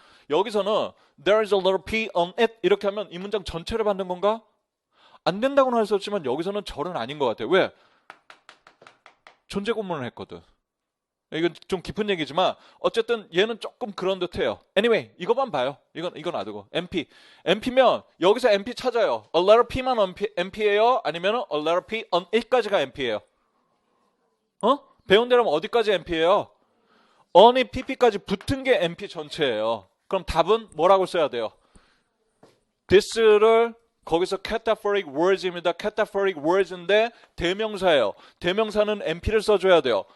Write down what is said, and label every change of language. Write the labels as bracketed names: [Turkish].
[Korean] 여기서는 [English] there is a little P on it [Korean] 이렇게 하면 이 문장 전체를 받는 건가? 안 된다고는 할 수 없지만 여기서는 절은 아닌 것 같아요. 왜? 존재 구문을 했거든. 이건 좀 깊은 얘기지만 어쨌든 얘는 조금 그런 듯해요. Anyway, 이것만 봐요. 이건 놔두고 MP. MP면 여기서 MP 찾아요. A letter P만 MP예요? 아니면 [English] a letter P on it [Korean] 까지가 MP예요? 배운 대로 어디까지 MP예요? on이 PP까지 붙은 게 MP 전체예요. 그럼 답은 뭐라고 써야 돼요? this를 거기서 cataphoric words입니다. cataphoric words인데 대명사예요. 대명사는 MP를 써줘야 돼요.